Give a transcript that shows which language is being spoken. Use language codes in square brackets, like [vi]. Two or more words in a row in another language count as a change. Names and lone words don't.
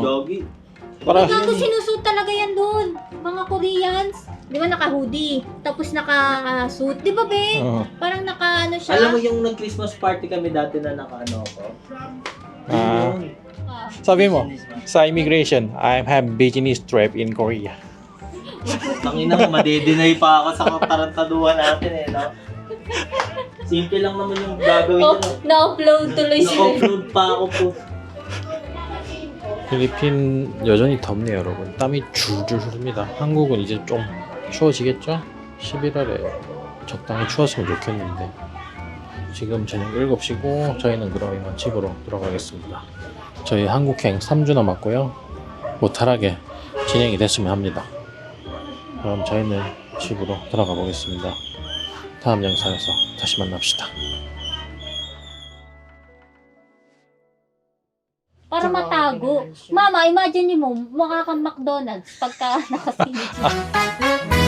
[tl] Doggy. Para, Gago, sinusuot talaga yan doon. Mga Koreans. Di ba naka-hoodie? Tapos naka-suit. Di ba, be? Oo. Parang naka-ano siya. Alam mo yung nag-Christmas party kami dati na naka-ano ako? Yun. Sabi mo, sa immigration, [en] I have business trip in Korea. [tl] Tangina mo, madedenay pa ako sa tarantaduhan natin eh, no? Simple lang naman yung gagawin Oh, nyo. na-upload tuloy sila. Na-upload pa ako po. [ko] 필리핀 여전히 덥네요, 여러분. 땀이 줄줄 흐릅니다. 한국은 이제 좀 추워지겠죠? 11월에 적당히 추웠으면 좋겠는데. 지금 저녁 7시고 저희는 그럼 이만 집으로 돌아가겠습니다. 저희 한국행 3주 남았고요. 무탈하게 진행이 됐으면 합니다. 그럼 저희는 집으로 돌아가 보겠습니다. 다음 영상에서 다시 만납시다. [tl] Para matago. Mama, imagine mo, mukha kang McDonald's pagka nakasilip.